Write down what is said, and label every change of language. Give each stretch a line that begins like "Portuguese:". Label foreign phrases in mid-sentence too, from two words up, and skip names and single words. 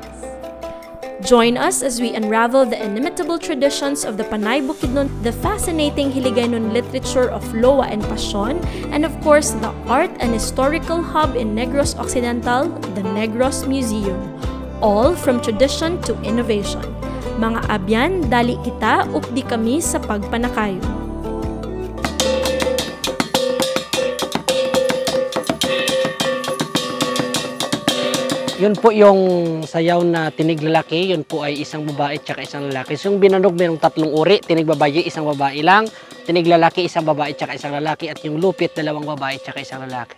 English: Join us as we unravel the inimitable traditions of the Panay Bukidnon, the fascinating Hiligaynon literature of Loa and Pasyon, and of course, the art and historical hub in Negros Occidental, the Negros Museum. All from tradition to innovation.
Hiligaynon: Mga abyan, dali kita, updi kami sa pagpanakayo.
Filipino: Yun po yung sayaw na tinig lalaki, yun po ay isang babae at isang lalaki. So yung binanog mayroong tatlong uri, tinig babae, isang babae lang, tinig lalaki, isang babae at isang lalaki, at yung lupit, dalawang babae at isang lalaki.